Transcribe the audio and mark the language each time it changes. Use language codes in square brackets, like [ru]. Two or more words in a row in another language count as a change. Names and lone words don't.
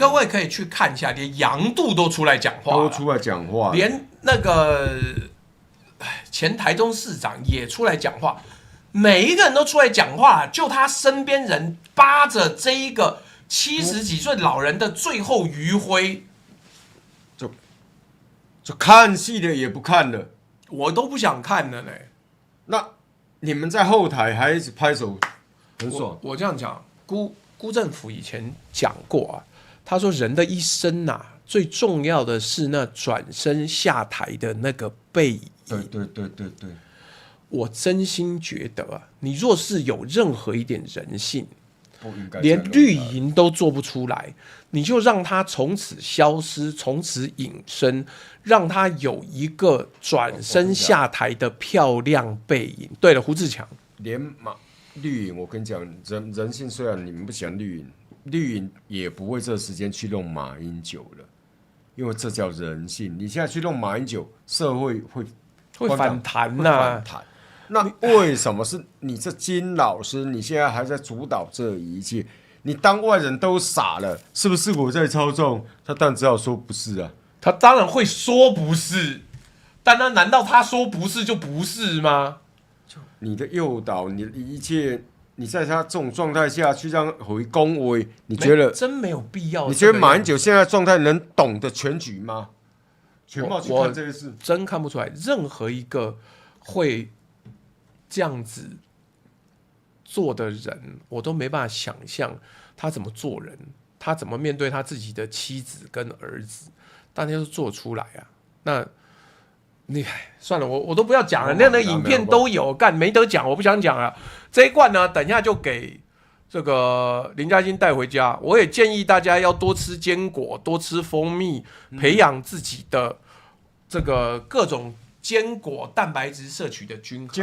[zh] 各位可以去看一下，連楊度都出來講話，連那個前台中市長也出來講話，每一個人都出來講話，就他身邊人扒着這一個70幾歲老人的最後餘暉。就看戲的也不看了，我都不想看了呢。那你們在後台還一直拍手，很爽。我這樣講，辜政府以前講過啊，他說人的一生啊，最重要的是那轉身下台的那個背影。對。我真心覺得啊，你若是有任何一點人性，連綠營都做不出來，你就讓他從此消失，從此隱身，讓他有一個轉身下台的漂亮背影。對了，胡志強，連綠營，我跟你講，人性雖然你們不喜歡綠營也不會這時間去弄馬英九了，因為這叫人性。你現在去弄馬英九，社會會反彈吶。那為什麼是你這金老師？你現在還在主導這一切？你當外人都傻了，是不是我在操縱？他當然只好說不是啊。他當然會說不是，但那難道他說不是就不是嗎？你的誘導，你的一切，你在他這種狀態下去讓回恭維，你覺得真沒有必要？你覺得馬英九現在狀態能懂得全局嗎？全貌去看這個事，真看不出來。任何一個會這樣子做的人，我都沒辦法想象他怎麼做人，他怎麼面對他自己的妻子跟兒子，但他就做出來啊。那你算了，我都不要講了，那個影片都有，幹沒得講，我不想講了。這一罐呢，等一下就給這個林嘉欣帶回家。我也建議大家要多吃堅果，多吃蜂蜜，培養自己的這個各種堅果蛋白質攝取的均衡。